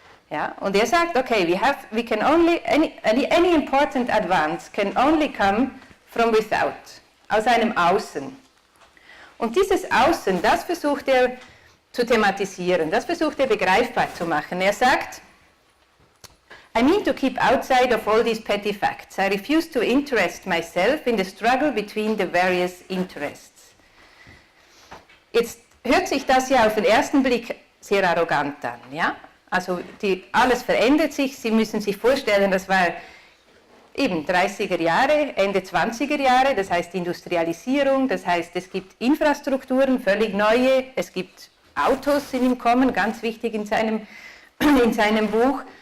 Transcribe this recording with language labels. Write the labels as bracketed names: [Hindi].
[German] Ja, und er sagt, [English] okay, we can only, any important advance can only come from without, [German] aus einem Außen. Und dieses Außen, das versucht er zu thematisieren, das versucht er begreifbar zu machen. Er sagt, [English] I mean to keep outside of all these petty facts. I refuse to interest myself in the struggle between the various interests. [German] Jetzt hört sich das ja auf den ersten Blick sehr arrogant an, ja? Also alles verändert sich, Sie müssen sich vorstellen, das war eben 30er Jahre, Ende 20er Jahre, das heißt Industrialisierung, das heißt es gibt Infrastrukturen, völlig neue, es gibt Autos sind im Kommen, ganz wichtig in seinem Buch.